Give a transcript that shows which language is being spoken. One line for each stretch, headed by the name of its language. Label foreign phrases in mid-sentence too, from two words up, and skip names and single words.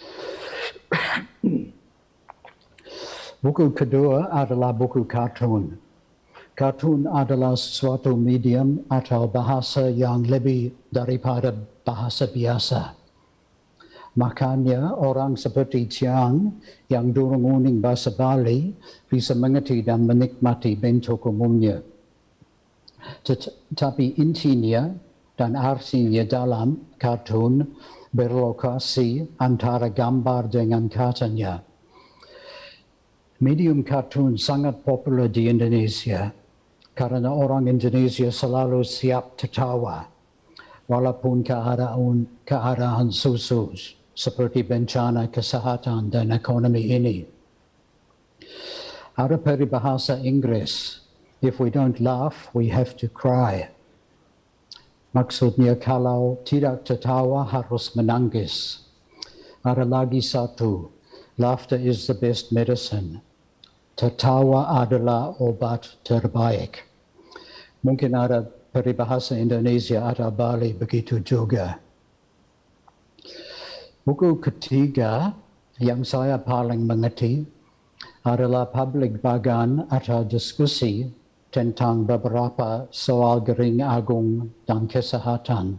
Indonesian: Buku kedua adalah buku kartun. Kartun adalah suatu medium atau bahasa yang lebih daripada bahasa biasa. Makanya orang seperti Tiang yang
Balinese: durung-uning
Indonesian: bahasa Bali bisa mengerti dan menikmati bentuk umumnya. Tetapi intinya dan artinya dalam kartun berlokasi antara gambar dengan katanya. Medium kartun sangat populer di Indonesia karena orang Indonesia selalu siap tertawa walaupun keadaan susah seperti bencana kesehatan dan ekonomi ini. Ada peribahasa Inggris,
English: if we don't laugh, we have to cry.
Indonesian: Maksudnya kalau tidak tertawa harus menangis. Ada lagi satu,
English: laughter is the best medicine.
Indonesian: Tertawa adalah obat terbaik. Mungkin ada peribahasa Indonesia atau Bali begitu juga. Buku ketiga yang saya paling mengerti adalah public bagan atau diskusi tentang beberapa soal Gering Agung dan kesehatan.